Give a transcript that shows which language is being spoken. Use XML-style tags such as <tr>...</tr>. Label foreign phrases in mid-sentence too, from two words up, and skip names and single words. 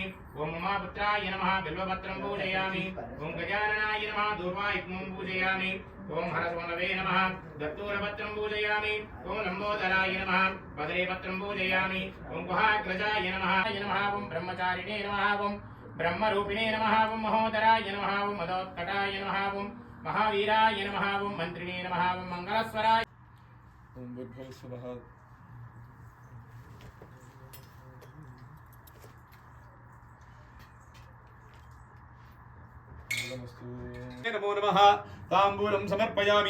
<sa>ఓం ఉమాపుత్రాయ నమః బిల్వపత్రం పూజయామి. ఓం గజాననాయ నమః ధూపాయుగ్మం పూజయామి. ఓం హరసోనవే నమః దత్తూరపత్రం పూజయామి. ఓం లంబోదరాయ నమః బదరీపత్రం పూజయామి. ఓం గుహాగ్రజాయ నమః ఓం బ్రహ్మచారిణే నమః ఓం బ్రహ్మరూపిణే నమః ఓం మహోదరాయ నమః ఓం మదోత్కటాయ నమః ఓం महावीराय नमः ओं मंत्रिणे नमः ओं मंगलस्वराय ओं बुद्धौ स्वः नमो नमः तांबूलं समर्पयामि.</sa>